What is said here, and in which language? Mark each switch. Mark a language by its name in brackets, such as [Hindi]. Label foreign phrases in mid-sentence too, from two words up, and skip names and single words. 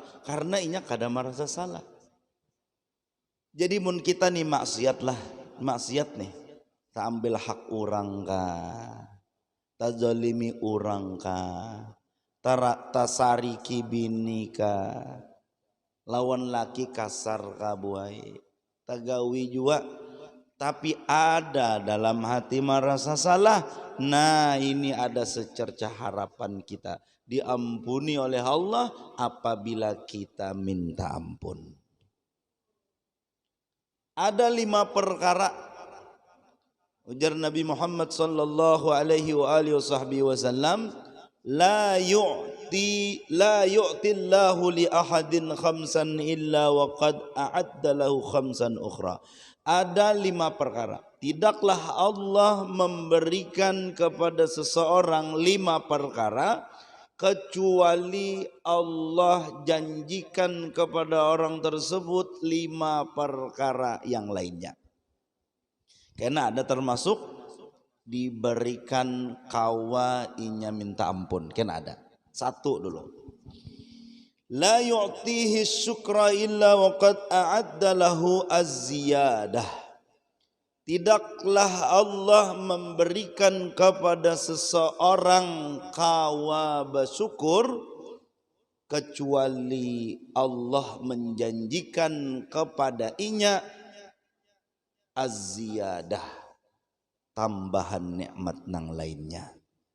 [Banjar] Karena inya kada merasa salah. Jadi mun kita nih maksiat nih, tak ambil hak orang kah, tak zalimi orang kah, tasariki bini kah, lawan laki kasar kah buai, tagawi juga, tapi ada dalam hati merasa salah. [Indonesian] Nah ini ada secercah harapan kita diampuni oleh Allah apabila kita minta ampun. Ada 5 perkara, ujar Nabi Muhammad [Arabic] صلى الله عليه وسلم لا يؤتي الله لأحد خمسا إلا وقد أعد له خمسا أخرى. [Indonesian] Ada 5 perkara, tidaklah Allah memberikan kepada seseorang 5 perkara kecuali Allah janjikan kepada orang tersebut 5 perkara yang lainnya. [Banjar] Karena ada termasuk diberikan kawa inya minta ampun. Kan ada. 1 dulu. [Arabic] لا يؤتيه شكرا إلا وقد أعد له الزيادة. [Indonesian] Tidaklah Allah memberikan kepada seseorang kawa bersyukur kecuali Allah menjanjikan kepada inya az-ziyadah, tambahan nikmat nang lainnya.